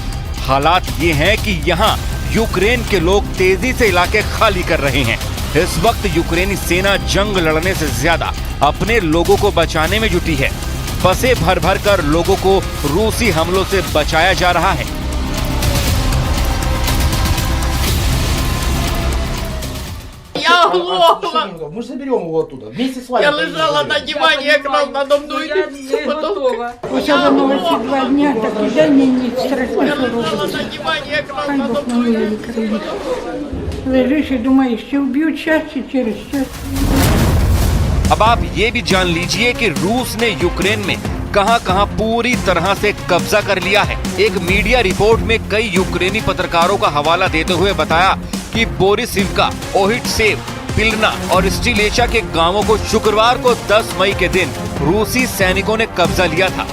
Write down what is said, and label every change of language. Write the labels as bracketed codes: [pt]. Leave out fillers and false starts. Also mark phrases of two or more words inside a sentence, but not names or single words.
[hi] हालात ये हैं कि यहाँ यूक्रेन के लोग तेजी से इलाके खाली कर रहे हैं। इस वक्त यूक्रेनी सेना जंग लड़ने से ज्यादा अपने लोगों को बचाने में जुटी है। बसें भर भर कर लोगों को रूसी हमलों से बचाया जा रहा है। [ru] Я оглохла. Мы же заберем его оттуда. Вместе с вами. Я лежала на диване, экран надо мной. [uk] Почала новості 2 дня, так і дай мені страшно [ru] Я лежала [uk] робити. [ru] на диване, экран [uk] Хай [ru] надо [uk] Бог [ru] мной. [uk] милує країну. Лежиш і думаєш, чи вб'ють час, чи через час. [hi] अब आप ये भी जान लीजिए कि रूस ने यूक्रेन में कहां-कहां पूरी तरह से कब्जा कर लिया है। एक मीडिया रिपोर्ट में कई यूक्रेनी पत्रकारों का हवाला देते हुए बताया कि बोरिसिवका, ओहिटसेव, पिलना और स्टिलेचा के गांवों को शुक्रवार को 10 मई के दिन रूसी सैनिकों ने कब्जा लिया था।